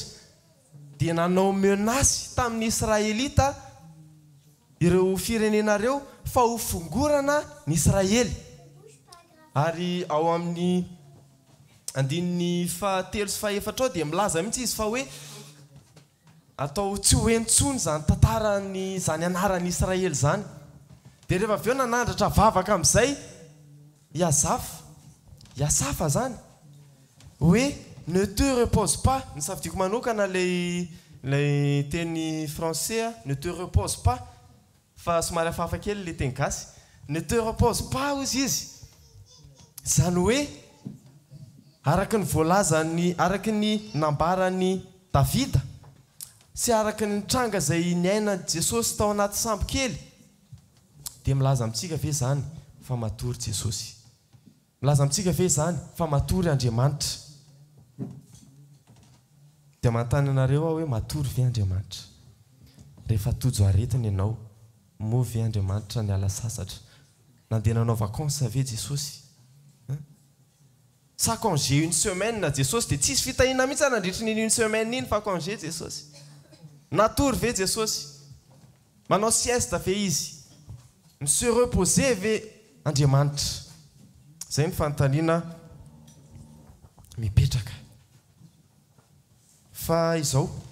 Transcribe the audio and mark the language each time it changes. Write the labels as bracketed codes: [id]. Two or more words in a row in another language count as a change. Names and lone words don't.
[mg] dia nanao menasy tamin'ny Israelita ireo firenenareo fa ho fongorana ny Israely ary ao amin'ny andininy fahatelo sy fahaefatra ao dia milaza mihitsy izy fa hoe atao tsy ho entsony zany tantarany zany anaran'ny Israely zany dia rehefa avy eo nanandratra vavaka amin'izay Iasafa zany hoe [fr] ne te repose pas [mg] ny safidiako manokana lay teny français [fr] ne te repose [mg] pas fa somary hafahafa kely le teny gasy [fr] ne te repose pas [mg] ozy izy zany hoe araky ny voalazany araky ny nambarany Davida sy araky ny tranga zay niaina Jesosy tao anaty sambo kely dia milaza amintsika ve zany fa matory Jesosy milaza amintsika ve zany fa matory Andriamanitra dia manontany anareo aho hoe matory ve Andriamanitra rehefa tojo aretina ianao moa ve Andriamanitra ny ala sasatra nandeha nanao vacances ve Jesosy sa [fr] congé une semaine [mg] na Jesosy dia tsisy fitahina mihitsy nandritra n'iny [fr] une semaine [mg] iny fa congé Jesosy natory ve Jesosy manao sieste ve izy ny [fr] se reposer [mg] ve Andriamanitra zay ny fanontaniana mipetraka fa izao